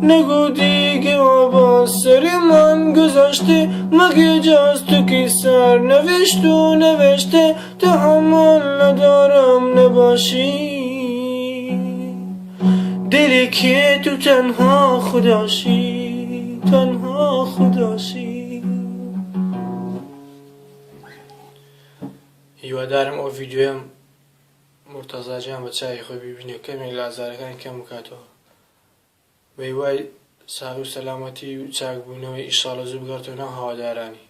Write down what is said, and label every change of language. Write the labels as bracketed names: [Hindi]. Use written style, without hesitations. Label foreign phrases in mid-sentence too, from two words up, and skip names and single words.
[Persian] نگو دیگه با سر من گذاشته، مگه جز تو کی سر نوشت و نوشته. تحمل ندارم نباشی، دلی که تو تنها خداشی تنها خداشی. [Central Kurdish] هیوادارم ئەو ڤیدیۆم مرتەزا جیان بە چاوی خۆی ببینێ، کەمێک لازارەکان کەم بکاتەوە. بە هیوای ساغی و سەلامەتی و چاکبوونەوەی ئیشاڵە زوو بگاتەوە ناو هەوادارانی.